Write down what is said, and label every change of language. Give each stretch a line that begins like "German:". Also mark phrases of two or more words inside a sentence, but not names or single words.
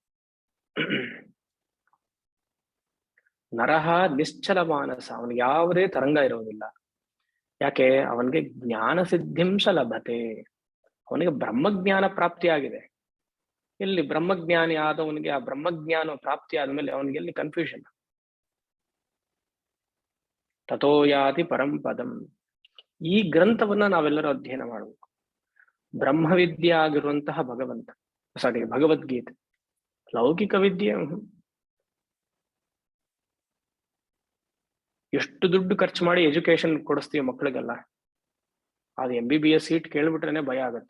Sanskrit: ನರಹ ನಿಶ್ಚಲ ಮಾನಸ,
Kannada: ಅವನಿಗೆ ಯಾವುದೇ ತರಂಗ ಇರೋದಿಲ್ಲ. ಯಾಕೆ? ಅವನಿಗೆ
Sanskrit: ಜ್ಞಾನ ಸಿದ್ಧಿಂಶ ಲಭತೆ,
Kannada: ಅವನಿಗೆ ಬ್ರಹ್ಮಜ್ಞಾನ ಪ್ರಾಪ್ತಿ ಆಗಿದೆ. ಎಲ್ಲಿ ಬ್ರಹ್ಮಜ್ಞಾನಿ ಆದವನಿಗೆ ಆ ಬ್ರಹ್ಮಜ್ಞಾನ ಪ್ರಾಪ್ತಿ ಆದ್ಮೇಲೆ ಅವನಿಗೆ ಎಲ್ಲಿ ಕನ್ಫ್ಯೂಷನ್?
Sanskrit: ತಥೋ ಯಾತಿ ಪರಂ ಪದಂ.
Kannada: ಈ ಗ್ರಂಥವನ್ನ ನಾವೆಲ್ಲರೂ ಅಧ್ಯಯನ ಮಾಡಬೇಕು. ಬ್ರಹ್ಮವಿದ್ಯೆ ಆಗಿರುವಂತಹ ಭಗವದ್ಗೀತೆ. ಲೌಕಿಕ ವಿದ್ಯೆ ಎಷ್ಟು ದುಡ್ಡು ಖರ್ಚು ಮಾಡಿ ಎಜುಕೇಶನ್ ಕೊಡಿಸ್ತೀವಿ ಮಕ್ಕಳಿಗೆಲ್ಲ, ಅದು MBBS ಸೀಟ್ ಕೇಳ್ಬಿಟ್ರೇನೆ ಭಯ ಆಗತ್ತೆ.